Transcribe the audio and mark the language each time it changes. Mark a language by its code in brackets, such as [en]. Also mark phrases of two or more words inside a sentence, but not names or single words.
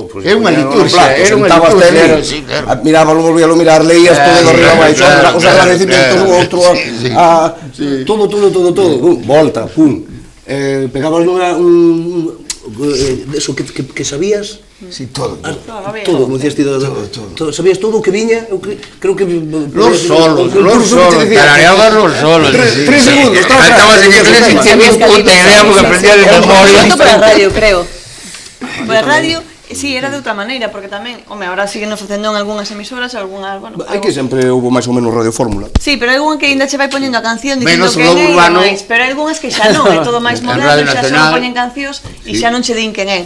[gl] é unha liturgia, mirábalo, volvíalo a mirar, leías todo de arriba abaixo, os agradecimientos, o outro, todo, volta, pum, pegabas eso que sabías. Sí, todo. Todo, como decías ti, sabías todo o que viña, creo que... [es] Los solos, tarareabas los solos. 3 segundos, estabas en inglés y tenías puta idea porque aprendías de memoria. [gl] Por a radio, creo. Por a radio, sí, era de outra maneira, porque tamén, home, ahora siguen facendo en algunhas emisoras, algunhas, bueno... Hai que sempre houve máis ou menos radio fórmula. Sí, pero hai algunha que ainda che vai poñendo a canción dicindo que é máis, pero hai algunhas que xa non, é todo máis moderno, xa só poñen cancións e xa non che din quen é.